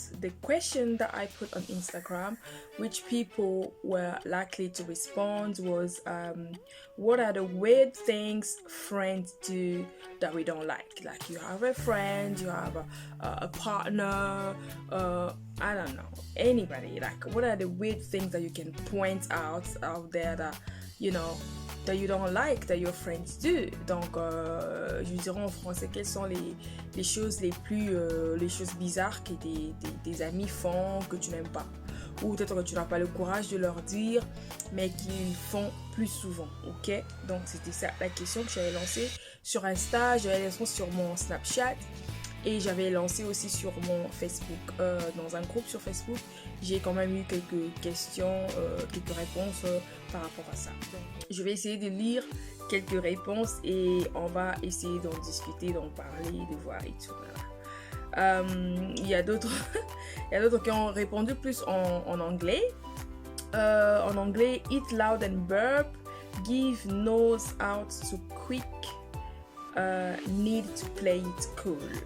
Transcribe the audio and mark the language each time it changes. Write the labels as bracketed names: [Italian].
[English] The question that I put on Instagram, which people were likely to respond, was what are the weird things friends do that we don't like? Like, you have a friend, you have a partner, I don't know, anybody. Like, what are the weird things that you can point out there that that you don't like, that your friends do? [French] Donc, je dirais en français, quelles sont les choses les choses bizarres que tes amis font, que tu n'aimes pas, ou peut-être que tu n'as pas le courage de leur dire, mais qu'ils font plus souvent. Ok, donc c'était ça la question que j'avais lancée sur Insta, j'avais lancé sur mon Snapchat, et j'avais lancé aussi sur mon Facebook, dans un groupe sur Facebook. J'ai quand même eu quelques questions, quelques réponses par rapport à ça. Donc, je vais essayer de lire quelques réponses et on va essayer d'en discuter, d'en parler, de voir et tout. Voilà. Il y a d'autres qui ont répondu plus en anglais. En anglais, [English] eat loud and burp, give nose out to quick, need to play it cool.